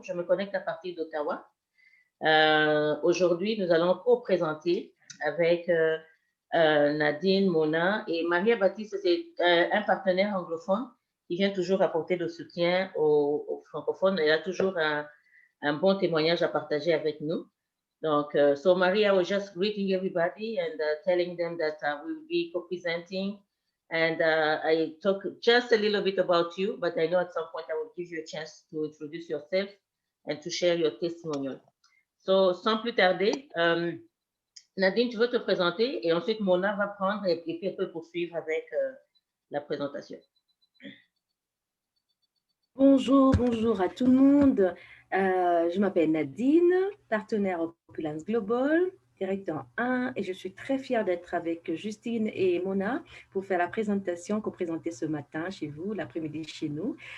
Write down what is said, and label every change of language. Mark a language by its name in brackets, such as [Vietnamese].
[French] Je me connecte à partir d'Ottawa. Aujourd'hui, nous allons co-présenter avec Nadine, Mona et Maria Baptiste. C'est un partenaire anglophone qui vient toujours apporter le soutien aux francophones. Elle a toujours un bon témoignage à partager avec nous. [English] Donc, so Maria was just greeting everybody and telling them that we will be co-presenting. And I talk just a little bit about you, but I know at some point I will give you a chance to introduce yourself and to share your testimonial. [French] So, sans plus tarder, Nadine, tu veux te présenter et ensuite Mona va prendre et puis elle peut poursuivre avec la présentation. Bonjour, bonjour à tout le monde. Je m'appelle Nadine, partenaire Opulence Global, directeur 1, et je suis très fière d'être avec Justine et Mona pour faire la présentation qu'on présentait ce matin chez vous, l'après-midi chez nous.